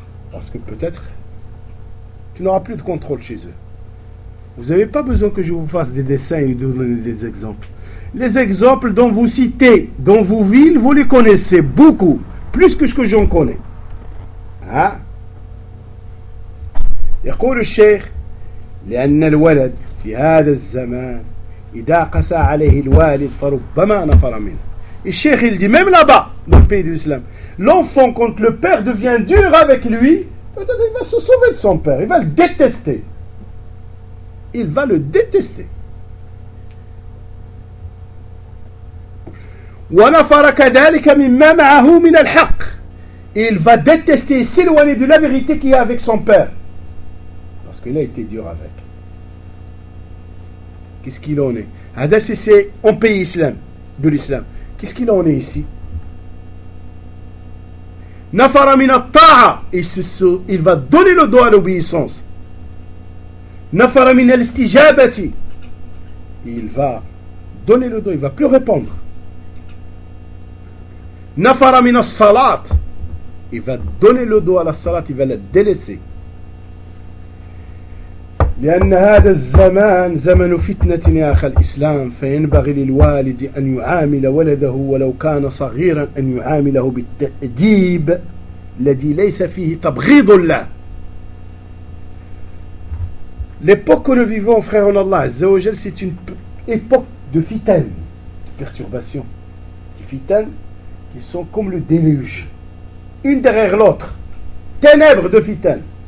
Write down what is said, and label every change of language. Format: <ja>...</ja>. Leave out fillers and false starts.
<fr>Parce que peut-être, tu n'auras plus de contrôle chez eux. Vous n'avez pas besoin que je vous fasse des dessins et de vous donner des exemples. Les exemples dont vous citez, dont vous vivez, vous les connaissez beaucoup, plus que ce que j'en connais. Hein? Et le cheikh,</fr> <ar>لأن الولد في هذا الزمان إذا قسى عليه الوالد فربما نفر منه.</ar> <fr>Et le cheikh il dit, même là-bas, dans le pays de l'islam, l'enfant, quand le père devient dur avec lui, peut-être il va se sauver de son père, il va le détester. Il va le détester.</fr> <ar>وَنَفَرَ كَذَلِكَ مِمَّا مَعَهُ مِنَ الْحَقِّ.</ar> <fr>Il va détester et s'éloigner de la vérité qu'il y a avec son père. Parce qu'il a été dur avec. Qu'est-ce qu'il en est? Hadas, c'est en pays islam, de l'islam. Qu'est-ce qu'il en est ici?</fr> <ar>نَفَرَ مِنَ الطَّاعَةِ.</ar> <fr>Il va donner le doigt à l'obéissance.</fr> <ar>نفر من الاستجابة.</ar> <fr>Il va donner le dos, il va plus répondre.</fr> <ar>نفر من الصلاة.</ar> <fr>Il va donner le dos à la salat, il va la délaisser.</fr> <ar>لأن هذا الزمان زمن فتنة يا أخي الإسلام فينبغي للوالد أن يعامل ولده ولو كان صغيرا أن يعامله بالتأديب الذي ليس فيه تبغيض له.</ar> <fr>L'époque que nous vivons, frère en Allah,</fr> <ar>Azzawajal,</ar> <fr>c'est une époque de fitaines, de perturbations. Des fitaines qui sont comme le déluge, une derrière l'autre. Ténèbres de fitaines.</fr>